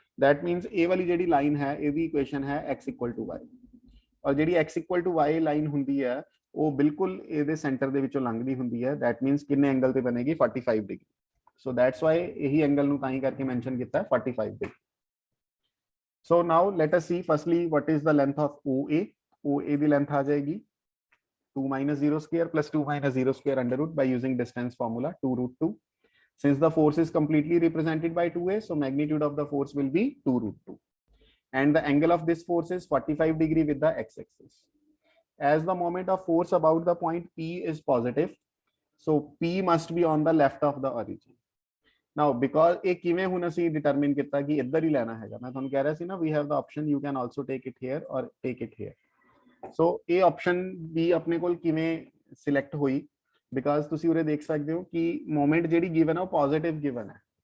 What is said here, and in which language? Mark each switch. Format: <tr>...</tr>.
<pa>That means ਇਹ ਵਾਲੀ ਜਿਹੜੀ ਲਾਈਨ ਹੈ ਇਹਦੀ ਇਕੁਏਸ਼ਨ ਹੈ x = y, ਔਰ ਜਿਹੜੀ x = y ਲਾਈਨ ਹੁੰਦੀ ਹੈ ਉਹ ਬਿਲਕੁਲ ਇਹਦੇ ਸੈਂਟਰ ਦੇ ਵਿੱਚੋਂ ਲੰਘਦੀ ਹੁੰਦੀ ਹੈ। ਦੈਟ ਮੀਨਸ ਕਿੰਨੇ ਐਂਗਲ ਤੇ ਬਣੇਗੀ 45 ਡਿਗਰੀ। ਸੋ ਦੈਟਸ ਵਾਈ ਇਹੀ ਐਂਗਲ ਨੂੰ ਤਾਂ ਹੀ ਕਰਕੇ ਮੈਂਸ਼ਨ ਕੀਤਾ 45 degree.</pa> <en>So now let us see firstly what is the length of OA.</en> <pa>OA ਦੀ length ਆ ਜਾਏਗੀ</pa> <en>2 - 0 square plus 2 - 0 square under root by using distance formula 2√2. Since the force is completely represented by 2A, so magnitude of the force will be 2√2. And the angle of this force is 45 degree with the x-axis. As the moment of force about the point P is positive, so P must be on the left of the origin. Now because</en> <pa>ਇਹ ਕਿਵੇਂ ਹੁਣ ਅਸੀਂ determine ਕੀਤਾ ਕਿ ਇੱਧਰ ਹੀ ਲੈਣਾ ਹੈਗਾ, ਮੈਂ ਤੁਹਾਨੂੰ ਕਹਿ ਰਿਹਾ ਸੀ ਨਾ</pa> <en>we have the option you can also take it here</en> <pa>or take it here. ਸੋ ਇਹ ਆਪਸ਼ਨ ਵੀ ਆਪਣੇ ਕੋਲ ਕਿਵੇਂ ਸਿਲੈਕਟ ਹੋਈ, ਬਿਕਾਜ਼ ਤੁਸੀਂ ਉਰੇ ਦੇਖ ਸਕਦੇ ਹੋ ਕਿ ਮੋਮੈਂਟ ਜਿਹੜੀ ਗਿਵਨ ਹੈ ਉਹ ਪੋਜ਼ਿਟਿਵ ਗਿਵਨ ਹੈ।</pa>